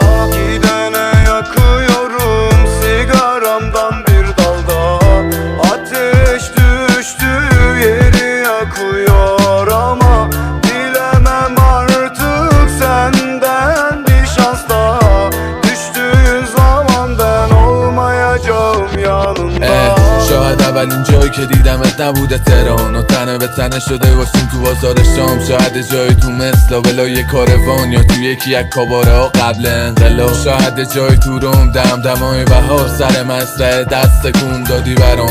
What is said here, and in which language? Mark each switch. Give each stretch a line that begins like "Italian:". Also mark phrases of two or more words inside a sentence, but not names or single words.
Turkish: Gidene yakıyorum sigaramdan bir dalda. Ateş düştü yeri yakıyor ama dilemem artık senden bir şans daha. Düştüğün zaman ben olmayacağım yanında.
Persian: شاید اولین جایی که دیدمت نبوده تهران و تنه به تنه شده باشیم تو بازار شام. شاید جایی تو مثل ولای کاروان یا تو یکی از کاباره ها قبل انقلاب. شاید جایی تو روم دمدمای بهار سر مزرعه دست کن دادی برام.